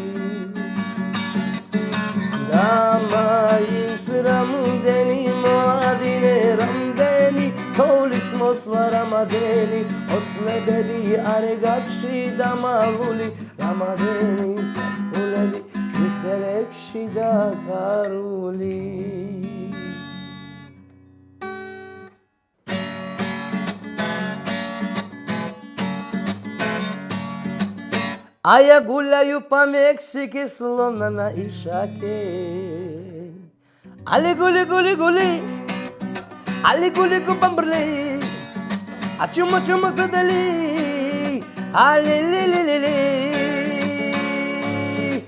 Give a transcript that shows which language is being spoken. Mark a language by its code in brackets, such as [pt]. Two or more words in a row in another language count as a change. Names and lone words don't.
[ka] და მაინც რამდენი მოლადინე რამდენი თოვლის მოსვლა რამადენი ოცნებები არეგებში დამალული რამადენი ზაფხულები მისელებში დაქალული [ru] А я гуляю по Мексике, словно на ишаке. Али гули, гули, гули, Алику-лику бамбрли, а чума-чума задали, али-ли-ли-ли-ли.